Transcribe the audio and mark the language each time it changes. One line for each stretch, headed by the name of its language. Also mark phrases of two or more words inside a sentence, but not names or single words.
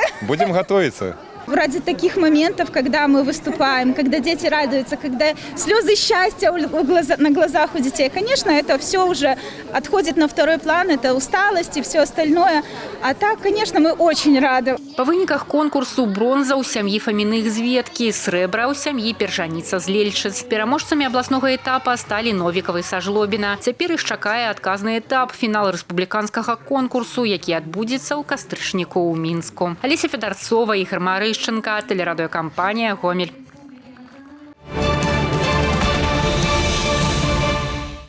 Russian: Будем готовиться. Ради таких моментов, когда мы выступаем, когда дети радуются, когда слезы счастья на глазах у детей, конечно, это все уже отходит на второй план, это усталость и все остальное. А так, конечно, мы очень рады.
Belarusian: По выніках конкурсу бронза ў сям'і Фаміных з Веткі, срэбра ў сям'і Пержаніца з Лельчыц. Пераможцамі абласнога этапа сталі Новікавы са Жлобіна. Цяпер іх чакае адказны этап – фінал рэспубліканскага конкурсу, які адбудзецца ў кастрычніку ў Мінску.
Russian: Алеся Федарцова, Ігор Марышченко, телерадиокомпания «Гомель».